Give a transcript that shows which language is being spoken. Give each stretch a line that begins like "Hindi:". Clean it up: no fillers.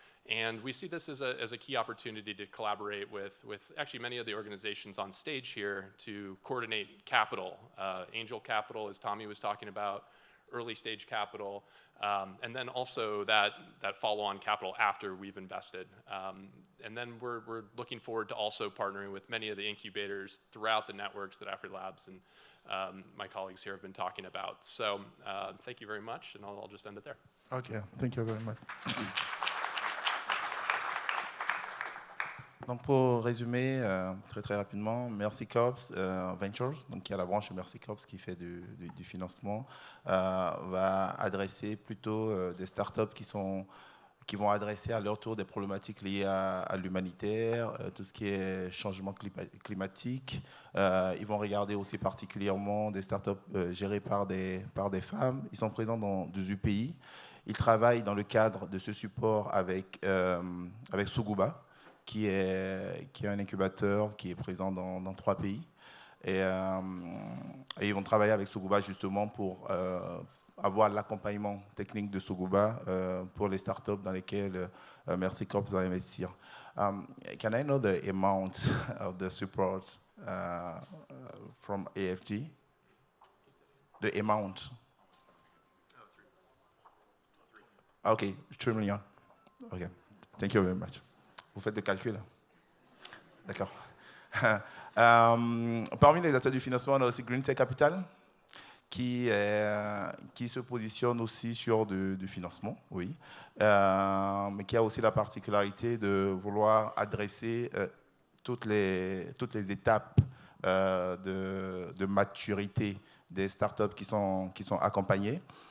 English: And we see this as a key opportunity to collaborate with actually many of the organizations on stage here to coordinate capital, angel capital, as Tommy was talking about, early stage capital, and then also that follow-on capital after we've invested. And then we're looking forward to also partnering with many of the incubators throughout the networks that AfriLabs and my colleagues here have been talking about. So thank you very much, and I'll just end it there. Okay, thank you very much.
French: Donc pour résumer très rapidement, Mercy Corps Ventures, donc qui est la branche Mercy Corps qui fait du financement, va adresser plutôt des startups qui vont adresser à leur tour des problématiques liées à l'humanitaire, tout ce qui est changement climatique. Ils vont regarder aussi particulièrement des startups gérées par des femmes. Ils sont présents dans 18 pays. Ils travaillent dans le cadre de ce support avec Suguba, qui est un incubateur qui est présent dans 3 pays. Et ils vont travailler avec Suguba justement pour avoir l'accompagnement technique de Suguba pour les startups dans lesquelles Mercy Corps va investir.
English: Can I know the amount of the support from AFG? The amount? Okay, 3 million. Okay, thank you very much.
French: Vous faites des calculs? D'accord. Parmi les acteurs du financement, on a aussi Green Tech Capital, qui se positionne aussi sur du financement, oui, mais qui a aussi la particularité de vouloir adresser toutes les étapes de maturité des startups qui sont accompagnées.